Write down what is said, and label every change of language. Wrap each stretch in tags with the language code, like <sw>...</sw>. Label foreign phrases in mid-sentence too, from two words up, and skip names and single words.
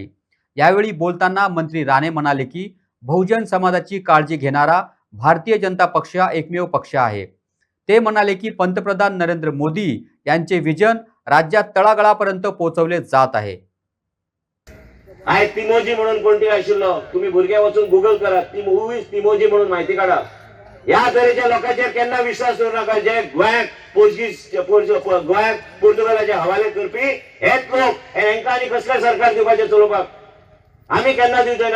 <mr>यावेळी बोलताना मंत्री राणे म्हणाले की बहुजन समाजाची काळजी घेणारा भारतीय जनता पक्ष हा एकमेव पक्ष आहे। ते म्हणाले की पंतप्रधान नरेंद्र मोदी यांचे विजन राज्यात तळागाळापर्यंत पोहोचवले जात आहे।</mr> <kok>आहे तिमोजी म्हणून कोणती आशिल्लो, तुम्ही भुरग्या वचून गुगल करा, तिमोजी म्हणून माहिती काढा। या तरेच्या लोकांचेर केन्ना विश्वास करू नका जे गोंयाक गोंयाक पोर्तुगालाचे हवाले करपी हेच लोक। हेंका आनी कसले सरकार दिवपाचे चलोवपाक आमी केन्ना दिवचे ना।</kok>